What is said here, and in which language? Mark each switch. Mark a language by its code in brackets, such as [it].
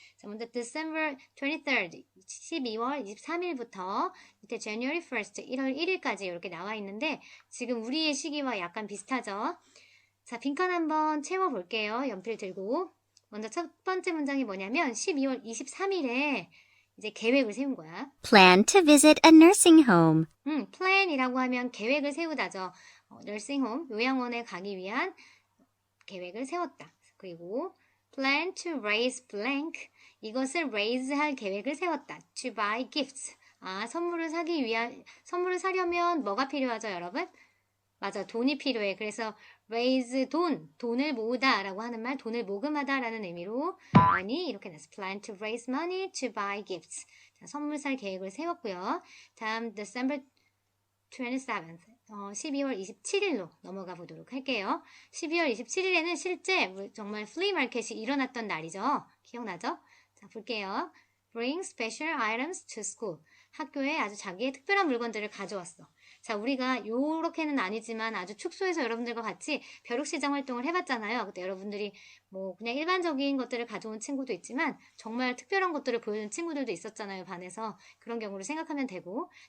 [ko] 자, 먼저 [en] December 23rd, [ko] 12월 23일부터 밑에 [en] January 1st, [ko] 1월 1일까지 이렇게 나와 있는데 지금 우리의 시기와 약간 비슷하죠. 자, 빈칸 한번 채워볼게요. 연필 들고. 먼저 첫 번째 문장이 뭐냐면 12월 23일에 이제 계획을 세운 거야. [en] Plan to visit a nursing home. [ko] plan이라고 하면 계획을 세우다죠. nursing home, 요양원에 가기 위한 계획을 세웠다. 그리고 [en] plan to raise blank, [ko] 이것을 raise 할 계획을 세웠다. [en] to buy gifts. [ko] 선물을 사려면 뭐가 필요하죠, 여러분? 맞아, 돈이 필요해. 그래서 raise 돈을 모으다 라고 하는 말, 돈을 모금하다 라는 의미로 money 이렇게 나서 [en] plan to raise money to buy gifts. [ko] 자, 선물 살 계획을 세웠고요. 다음 December 27th, 12월 27일로 넘어가 보도록 할게요. 12월 27일에는 실제 정말 플리 마켓이 일어났던 날이죠. 기억나죠? 자, 볼게요. [en] Bring special items to school. [ko] 학교에 아주 자기의 특별한 물건들을 가져왔어. 자, 우리가 요렇게는 아니지만 아주 축소해서 여러분들과 같이 벼룩시장 활동을 해봤잖아요. 그때 여러분들이 뭐 그냥 일반적인 것들을 가져온 친구도 있지만 정말 특별한 것들을 보여준 친구들도 있었잖아요. 반에서. 그런 경우를 생각하면 되고.